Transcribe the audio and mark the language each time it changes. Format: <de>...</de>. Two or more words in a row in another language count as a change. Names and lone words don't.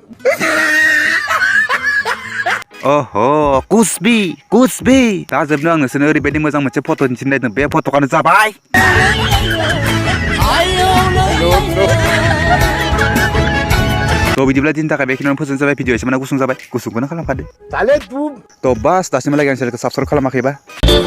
<brx>ओहो कुसबि दा जोबनो आं नोंसोरनो ओरैबायदि मोजां मोनसे फट' दिन्थिनो नागिरदों बे फट'आनो जाबाय तो बिदिब्ला दिननि थाखाय बेखिनियावनो फोजोबनाय जाबाय भिडिअ एसे माने गुसुं जाबाय गुसुंखौनो खालामखादो</brx> <hi>साले तू</hi> <brx>तो बास दासिमहालागै आं चेनेलखौ साबस्क्राइब खालामाखैबा</brx>